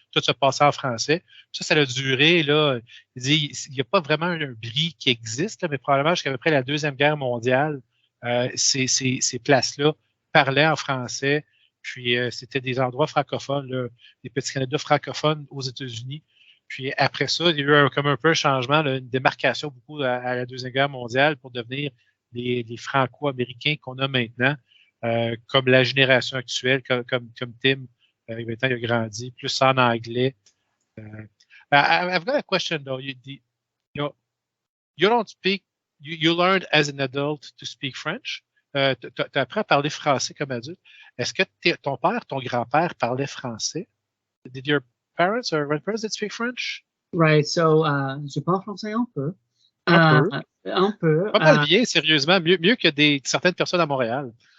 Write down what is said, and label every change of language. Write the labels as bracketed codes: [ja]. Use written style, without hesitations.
[fr] Tout se passait en français. Ça a duré, là. Il dit, il n'y a pas vraiment un bris qui existe, là, mais probablement jusqu'à peu près la Deuxième Guerre mondiale, ces places-là parlaient en français, puis c'était des endroits francophones, là, des petits Canada francophones aux États-Unis. Puis après ça, il y a eu comme un peu un changement, là, une démarcation beaucoup à la Deuxième Guerre mondiale pour devenir les Franco-Américains qu'on a maintenant, comme la génération actuelle, comme Tim, maintenant il a grandi, plus en anglais. [en] I've got a question though. You don't speak. You learned as an adult to speak French. [fr] Tu as appris à parler français comme adulte. Est-ce que ton père, ton grand-père parlait français? [en] Did your parents or grandparents speak French? Right. [fr] So, je parle français un peu. Un peu. Pas mal bien, sérieusement. Mieux que certaines personnes à Montréal.